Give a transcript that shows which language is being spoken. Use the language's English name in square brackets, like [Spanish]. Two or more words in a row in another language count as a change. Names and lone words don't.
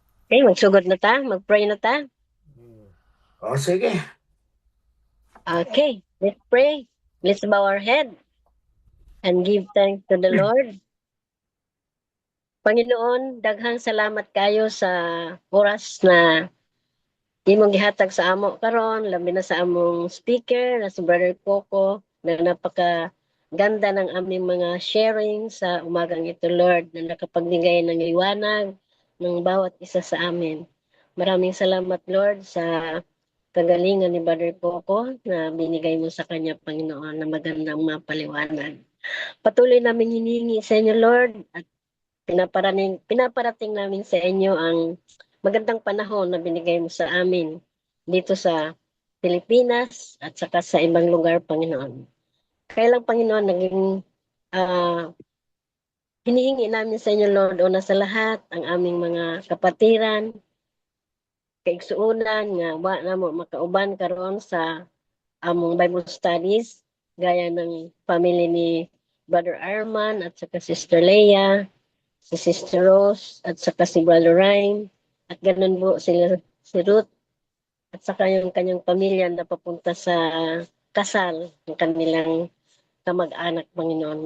[Cebuano] Okay, magsugod na ta, mag-pray na ta. O, sige. [English] Okay, let's pray. Let's bow our head and give thanks to the Lord. [Filipino] Panginoon, [Cebuano] daghang salamat kayo sa oras na imong gihatag sa amo karon, labi na sa among speaker [Filipino] na si Brother Coco, na napaka ganda ng aming mga sharing sa umagang ito, Lord, na nakapagbigay ng liwanag ng bawat isa sa amin. Maraming salamat, Lord, sa kagalingan ni Brother Coco na binigay mo sa kanya, Panginoon, na magandang mapaliwanag. Patuloy namin hinihingi sa inyo, Lord, at pinaparating namin sa inyo ang magandang panahon na binigay mo sa amin dito sa Pilipinas at saka sa ibang lugar, Panginoon. Kaya lang, Panginoon, naging hinihingi namin sa inyo, Lord, una sa lahat, ang aming mga kapatiran, [Cebuano] kaigsuunan, nga wa na mo makauban karon sa among Bible studies, [Filipino] gaya ng family ni Brother Arman at saka Sister Leia, si Sister Rose, at saka si Brother Ryan, at ganun po sila, si Ruth, at saka yung kanyang pamilya na papunta sa kasal ng kanilang kamag-anak, Panginoon.